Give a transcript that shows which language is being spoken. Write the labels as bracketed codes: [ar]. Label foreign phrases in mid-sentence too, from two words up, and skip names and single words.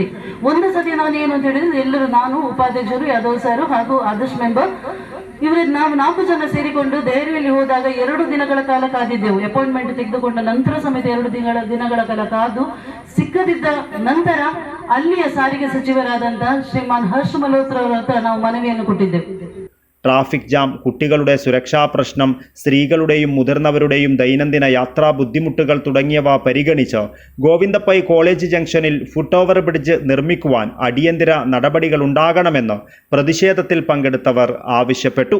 [kn] ಒಂದು ಸತಿ ನಾನು ಏನು ಅಂತ ಹೇಳಿದ್ರೆ ಎಲ್ಲರೂ, ನಾನು, ಉಪಾಧ್ಯಕ್ಷರು, ಯಾದವ್ ಸಾರು ಹಾಗೂ ಆದರ್ಶ್ ಮೆಂಬರ್, ನಾವು 4 ಜನ ಸೇರಿಕೊಂಡು ದೆಹಲಿಯಲ್ಲಿ ಹೋದಾಗ 2 ದಿನಗಳ ಕಾಲ ಕಾದಿದ್ದೆವು. ಅಪಾಯಿಂಟ್ಮೆಂಟ್ ತೆಗೆದುಕೊಂಡ ನಂತರ ಸಮೇತ 2 ದಿನಗಳ ಕಾಲ ಕಾದು ಸಿಕ್ಕದಿದ್ದ ನಂತರ ಅಲ್ಲಿಯ ಸಾರಿಗೆ ಸಚಿವರಾದಂತಹ ಶ್ರೀಮಾನ್ ಹರ್ಷ ಮಲ್ಹೋತ್ರಾ ಅವರ ಹತ್ರ ನಾವು ಮನವಿಯನ್ನು ಕೊಟ್ಟಿದ್ದೆವು. [en] traffic jam, [ml] കുട്ടികളുടെ സുരക്ഷാ പ്രശ്നം, സ്ത്രീകളുടെയും മുതിർന്നവരുടെയും ദൈനംദിന യാത്രാ ബുദ്ധിമുട്ടുകൾ തുടങ്ങിയവ പരിഗണിച്ച് ഗോവിന്ദപ്പൈ കോളേജ് ജംഗ്ഷനിൽ [en] foot over bridge [ml] നിർമ്മിക്കുവാൻ അടിയന്തര നടപടികളുണ്ടാകണമെന്ന് പ്രതിഷേധത്തിൽ പങ്കെടുത്തവർ ആവശ്യപ്പെട്ടു.